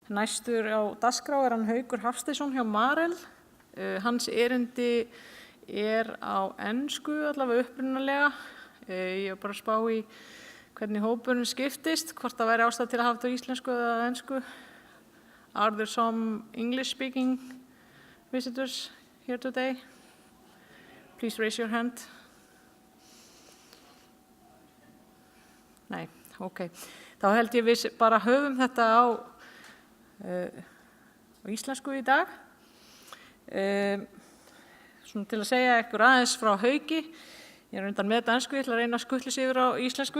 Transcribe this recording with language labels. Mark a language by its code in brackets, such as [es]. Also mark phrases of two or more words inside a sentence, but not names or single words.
[is] Næstur á dagskrá hann Haukur Hafsteinsson hjá Marel. Hans erindi á ensku allavega upprunalega. Ég var bara að spá í hvernig hópurinn skiptist, hvort það væri ástæða til að hafa þetta á íslensku eða ensku. [en] Are there some English-speaking visitors here today? Please raise your hand. [is] Nei, ok. Þá held ég við bara höfum þetta á íslensku í dag. Svona til að segja ykkur aðeins frá Hauki. Ég undan með dansku, ég ætla að reyna að skutla sig yfir á íslensku.